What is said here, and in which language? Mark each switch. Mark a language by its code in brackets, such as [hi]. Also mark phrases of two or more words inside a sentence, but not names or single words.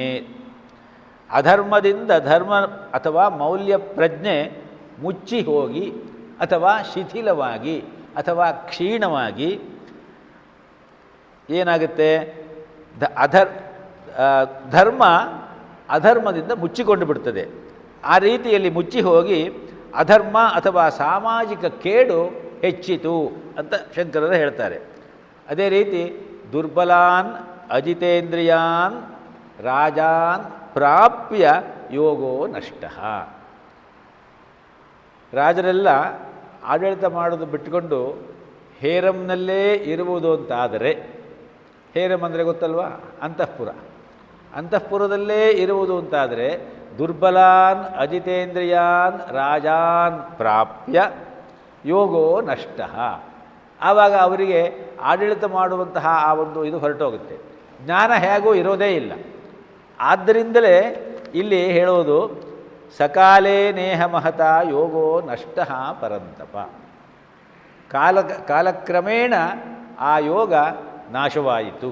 [kn] ಅಧರ್ಮದಿಂದ ಧರ್ಮ ಅಥವಾ ಮೌಲ್ಯ ಪ್ರಜ್ಞೆ ಮುಚ್ಚಿ ಹೋಗಿ ಅಥವಾ ಶಿಥಿಲವಾಗಿ ಅಥವಾ ಕ್ಷೀಣವಾಗಿ ಏನಾಗುತ್ತೆ, ಧರ್ಮ ಅಧರ್ಮದಿಂದ ಮುಚ್ಚಿಕೊಂಡು ಬಿಡ್ತದೆ. ಆ ರೀತಿಯಲ್ಲಿ ಮುಚ್ಚಿ ಹೋಗಿ ಅಧರ್ಮ ಅಥವಾ ಸಾಮಾಜಿಕ ಕೇಡು ಹೆಚ್ಚಿತು ಅಂತ ಶಂಕರರು ಹೇಳ್ತಾರೆ. ಅದೇ ರೀತಿ [sa] ದುರ್ಬಲಾನ್ ಅಜಿತೇಂದ್ರಿಯಾನ್ ರಾಜಾನ್ ಪ್ರಾಪ್ಯ ಯೋಗೋ ನಷ್ಟ. [kn] ರಾಜರೆಲ್ಲ ಆಡಳಿತ ಮಾಡೋದು ಬಿಟ್ಟುಕೊಂಡು ಹೇರಂನಲ್ಲೇ ಇರುವುದು ಅಂತಾದರೆ, ಹೇರಂ ಅಂದರೆ ಗೊತ್ತಲ್ವಾ, ಅಂತಃಪುರ, ಅಂತಃಪುರದಲ್ಲೇ ಇರುವುದು ಅಂತಾದರೆ [sa] ದುರ್ಬಲಾನ್ ಅಜಿತೇಂದ್ರಿಯಾನ್ ರಾಜಾನ್ ಪ್ರಾಪ್ಯ ಯೋಗೋ ನಷ್ಟ. [kn] ಆವಾಗ ಅವರಿಗೆ ಆಡಳಿತ ಮಾಡುವಂತಹ ಆ ಒಂದು ಇದು ಹೊರಟೋಗುತ್ತೆ, ಜ್ಞಾನ ಹೇಗೂ ಇರೋದೇ ಇಲ್ಲ. ಆದ್ದರಿಂದಲೇ ಇಲ್ಲಿ ಹೇಳೋದು [sa] ಸಕಾಲೇ ನೇಹ ಮಹತ ಯೋಗೋ ನಷ್ಟ ಪರಂತಪ. [kn] ಕಾಲಕ್ರಮೇಣ ಆ ಯೋಗ ನಾಶವಾಯಿತು.